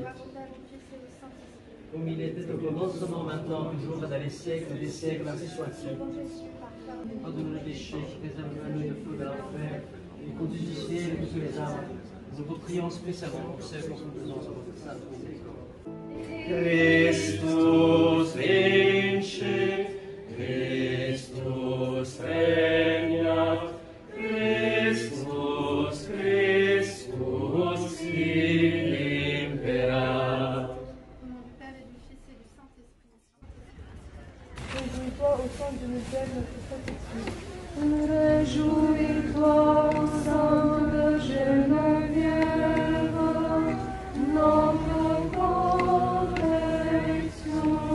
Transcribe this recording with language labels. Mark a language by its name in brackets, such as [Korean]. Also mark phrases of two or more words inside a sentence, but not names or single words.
[French] Gloire au Père, au Fils et au Saint-Esprit. Comme il était au commencement, maintenant, toujours, et dans les siècles des siècles, ainsi soit-il. Bon Jésus, pardonne-nous. Pardonne le péché, préserve-nous du feu de l'enfer, et conduis du ciel toutes les âmes. Nous vous prions spécialement pour ceux qui sont besoin de votre sainte miséricorde. [Latin] Christus vince, Christus regnat, Christus, Christus imperat. [French] Au nom du Père et du Fils et du Saint-Esprit. Réjouis-toi au sein de Nouvelle, notre protection. Réjouis-toi au sein de Geneviève, notre protection.